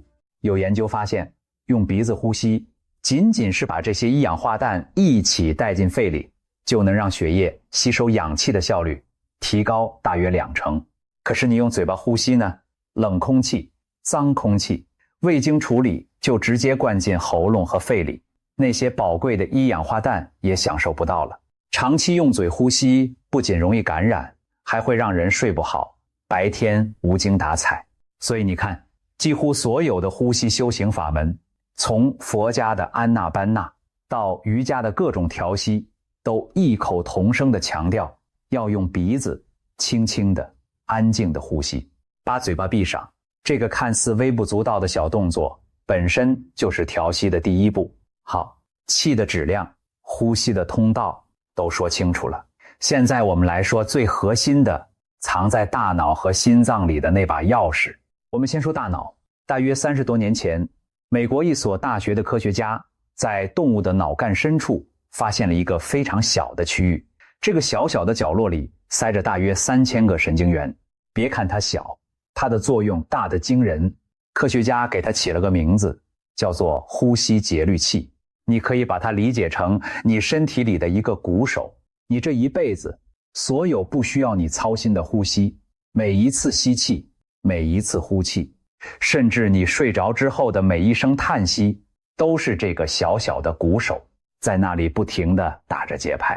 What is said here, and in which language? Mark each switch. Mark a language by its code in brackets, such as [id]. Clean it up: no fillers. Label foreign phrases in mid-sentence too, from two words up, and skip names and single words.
[zh] 有研究發現，用鼻子呼吸，僅僅是把這些一氧化氮一起帶進肺裡，就能讓血液吸收氧氣的效率提高大約20%。可是你用嘴巴呼吸呢？冷空氣、髒空氣未經處理就直接灌進喉嚨和肺裡，那些寶貴的一氧化氮也享受不到了。長期用嘴呼吸不僅容易感染，還會讓人睡不好，白天無精打采。所以你看，幾乎所有的呼吸修行法門，從佛家的安那班那到瑜伽的各種調息，都異口同聲地強調要用鼻子輕輕的、安靜的呼吸。把嘴巴閉上，這個看似微不足道的小動作，本身就是調息的第一步。好，氣的質量、呼吸的通道都說清楚了。現在我們來說最核心的，藏在大腦和心臟裡的那把鑰匙。我們先說大腦。大約30多年前，美國一所大學的科學家在動物的腦幹深處發現了一個非常小的區域，這個小小的角落裡塞着大約3000個神經元。別看它小，它的作用大得驚人。科學家給它起了個名字，叫做呼吸節律器。你可以把它理解成你身體裡的一個鼓手， 你這一輩子所有不需要你操心的呼吸，每一次吸氣，每一次呼气，甚至你睡着之後的每一聲嘆息，都是這個小小的鼓手在那裡不停地打着節拍。